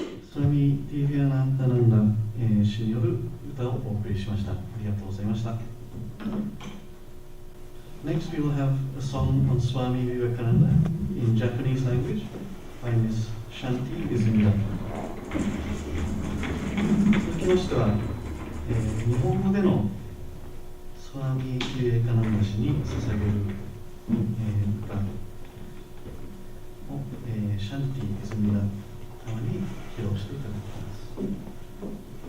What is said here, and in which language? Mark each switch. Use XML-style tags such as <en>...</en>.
<ja>Swami Vivekananda 氏による歌をお送りしました。ありがとうございました。</ja> <en>Next, we will have a song on Swami Vivekananda in Japanese language by Miss Shanti Izumida.</en> <ja>続きましては、日本語でのスワミ・ビベカナンダ氏に捧げる、歌を、シャンティ・イズミラ様に披露していただきます。</ja>